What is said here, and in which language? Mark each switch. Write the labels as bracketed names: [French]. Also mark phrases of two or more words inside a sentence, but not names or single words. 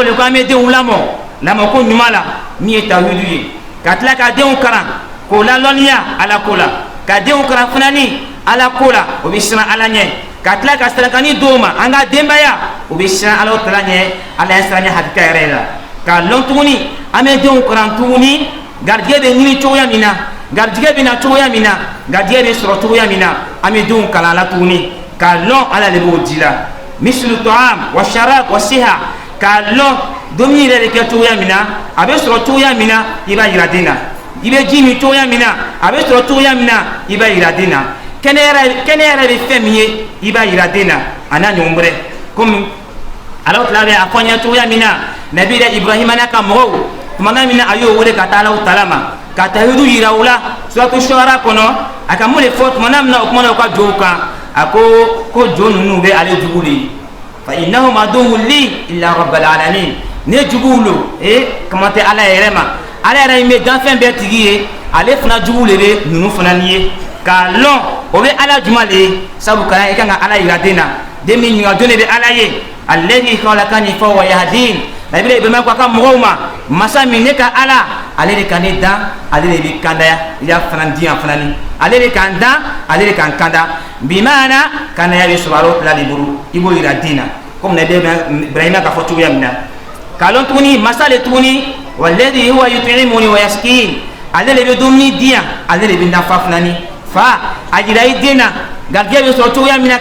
[Bambara] de ko an bɛ denw lamɔ lamɔko ɲuman la min ye tawhidu ye ka tila ka denw kalan k'o lalɔnniya ala ko la ka denw kalan fana ni ala ko la o bɛ siran ala ɲɛ ka tila ka sirakani d'o ma an ka denbaya o bɛ siran Alahu Taala ɲɛ ala ye siran ɲɛ hakika yɛrɛ la k'a lɔn tuguni an bɛ denw kalan tuguni garijɛgɛ bɛ ɲini cogoya min na garijɛgɛ bɛ na cogoya min na garijɛgɛ bɛ sɔrɔ cogoya min na an bɛ denw kalan la tuguni k'a lɔn ala de b'o di la [Arabic] مثل الطعام والشراب والصحة [Bambara] k'a lɔn dumuni yɛrɛ de kɛ cogoya min na a bɛ sɔrɔ cogoya min na i b'a yira den na i bɛ ji min cogoya min na a bɛ sɔrɔ cogoya min na i b'a yira den na kɛnɛ yɛrɛ bɛ fɛn min ye i b'a yira den na a n'a ɲɔgɔn wɛrɛ komi Alahu Taala bɛ a fɔ an ɲɛ cogoya min na nabi yɛrɛ Ibrahima n'a ka mɔgɔw tumana min na a y'o wele ka taa Alahu Taala ma ka tawhidu yira u la suratu Shuara kɔnɔ a ka mun de fɔ tumana min na o kumana u ka jɔnw kan a ko jɔn ninnu bɛ ale jugu de ye [Arabic] فإنهم عدو لي إلا رب العالمين [Bambara] ne juguw lo kama tɛ ala yɛrɛ ma ala yɛrɛ min bɛ danfɛn bɛɛ tigi ye ale fana juguw de bɛ ninnu fana ni ye k'a lɔn o bɛ ala juma de ye sabu kana i kan ka ala yira den na den min ɲininka jɔn de bɛ ala ye [Arabic] الذي خلقني فهو يهدين [Bambara] nabi Ibrahima ko a ka mɔgɔw ma masa min ne ka ala ale de ka ne dan ale de bɛ kandaya i y'a fana di yan fana ni ale de kan dan ale de kan kanda bi maana kandaya bɛ sɔrɔ Alahu Taala de bolo i b'o yira den na komi nabi Ibrahima ka fɔ cogoya min na k'a lɔn tuguni masa le tuguni [Arabic] والذي هو يطعمني ويسقين [Bambara] ale de bɛ dumuni di yan ale de bɛ nafa fana ni fa a yira i den na garijɛgɛ bɛ sɔrɔ cogoya min na